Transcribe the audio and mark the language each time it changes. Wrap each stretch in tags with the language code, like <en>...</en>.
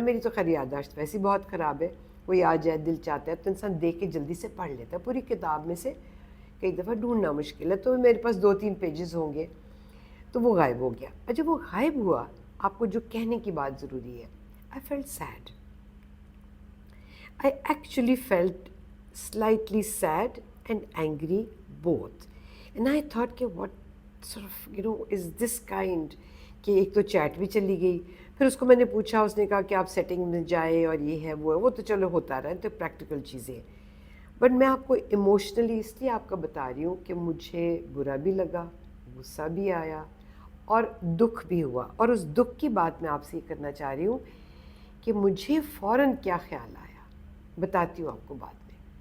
<ur>میری تو خیر یادداشت ویسے بہت خراب ہے. کوئی آ جائے دل چاہتا ہے تو انسان دیکھ کے جلدی سے پڑھ لیتا ہے. پوری کتاب میں سے کئی دفعہ ڈھونڈنا مشکل ہے, تو میرے پاس 2-3 پیجز ہوں گے, تو وہ غائب ہو گیا. اور جب وہ غائب ہوا, آپ کو جو کہنے کی بات ضروری ہے,</ur> <en>I felt sad. I actually felt slightly sad and angry both. And I thought کہ what sort of is this kind,</en> <ur>کہ ایک تو چیٹ بھی چلی گئی. پھر اس کو میں نے پوچھا, اس نے کہا کہ آپ سیٹنگ میں جائیں اور یہ ہے وہ تو چلو ہوتا رہا, تو پریکٹیکل چیزیں. بٹ میں آپ کو ایموشنلی اس لیے آپ کا بتا رہی ہوں کہ مجھے برا بھی لگا, غصہ بھی آیا اور دکھ بھی ہوا. اور اس دکھ کی بات میں آپ سے یہ کرنا چاہ رہی ہوں کہ مجھے فوراً کیا خیال آیا, بتاتی ہوں آپ کو بعد میں.</ur>